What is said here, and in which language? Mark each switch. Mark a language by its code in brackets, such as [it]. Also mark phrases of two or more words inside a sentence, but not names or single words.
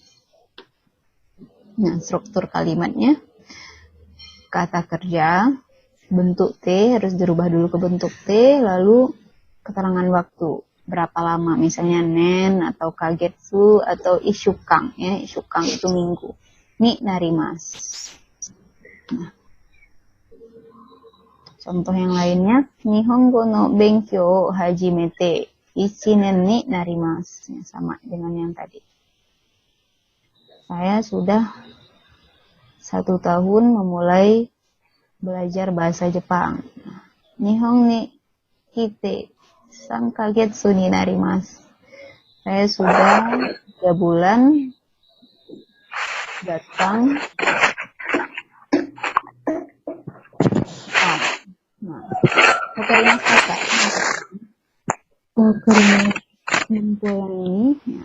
[id] Nah, struktur kalimatnya kata kerja bentuk T harus dirubah dulu ke bentuk T, lalu keterangan waktu berapa lama, misalnya nen atau kagetsu atau ishukang ya. Ishukang itu minggu. [ja] になります. [id] Nah, contoh yang lainnya, [ja] 日本語の勉強始めて1年になります. [id] Ya, sama dengan yang tadi. Saya sudah 1 tahun memulai belajar bahasa Jepang. [ja] 日本に来て3ヶ月になります. [id] Saya sudah 3 bulan datang. [ja] Nah, 分かりますか? [id] Kesimpulan ini. Ya.